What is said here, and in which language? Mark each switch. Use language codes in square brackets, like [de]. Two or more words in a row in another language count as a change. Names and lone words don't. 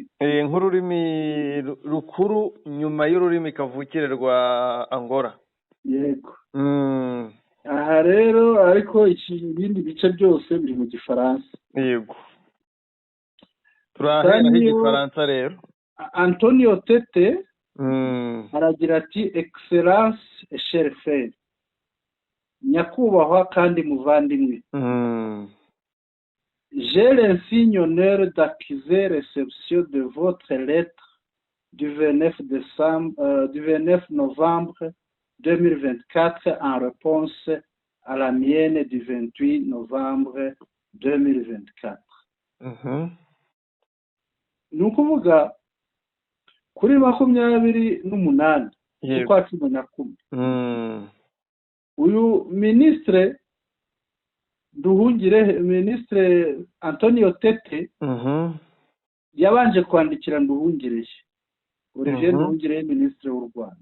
[rw] Nk'ururimi rukuru nyuma y'ururimi kavukire rwa Angola. Yego. Aha rero ariko ibindi bice byose biri mu gifaransa. Yego. Turahera igifaransa rero. [fr] Antonio Tete [rw] aragira ati [fr] Excellence et cher frère, [rw] nyakubahwa kandi muvandimwe. [fr] J'ai l'insigne honneur d'accuser réception de votre lettre du 29 novembre 2024 en réponse à la mienne du 28 novembre 2024. [rw] Ni ukuvuga kuri 28 z'ukwa 11 uyu minisitire minisitire Antonio Tete yabanje kwandikira Nduhungirehe Olivier Nduhungirehe minisitiri w'u Rwanda